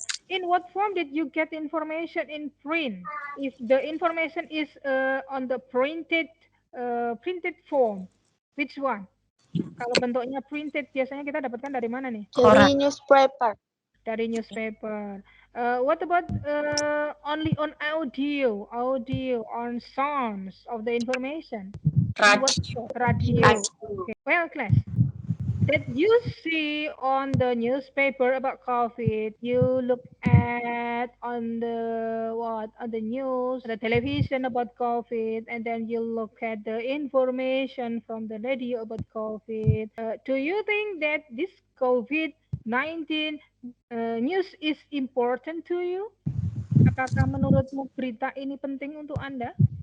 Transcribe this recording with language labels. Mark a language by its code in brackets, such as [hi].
[en] In what form did you get information in print? If the information is on the printed form, which one? [id] Kalau bentuknya printed, biasanya kita dapatkan dari mana nih? Dari newspaper. Dari newspaper. [en] What about only on audio on sounds of the information? Radio. Okay. Well, class. That you see on the newspaper about COVID, you look at on the news, the television about COVID, and then you look at the information from the radio about COVID. Do you think that this COVID-19 news is important to you? [id] Apakah menurutmu berita ini penting untuk Anda?